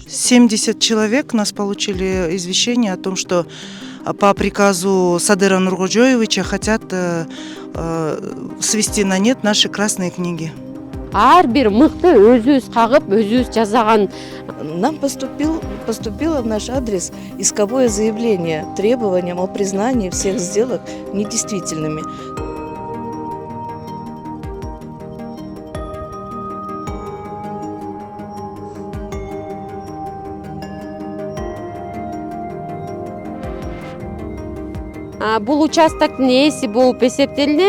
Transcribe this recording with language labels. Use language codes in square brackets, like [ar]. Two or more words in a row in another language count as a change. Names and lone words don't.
[ru] 70 человек нас получили извещение о том, что по приказу Садыра Нургожоевича хотят свести на нет наши красные книги. [ky] Ар бир мыкты өзүбүз кагып, өзүбүз жасаган. [ru] Нам поступило в наш адрес исковое заявление требованием о признании всех сделок недействительными. [ky] Бул участоктун ээси болуп эсептелдим.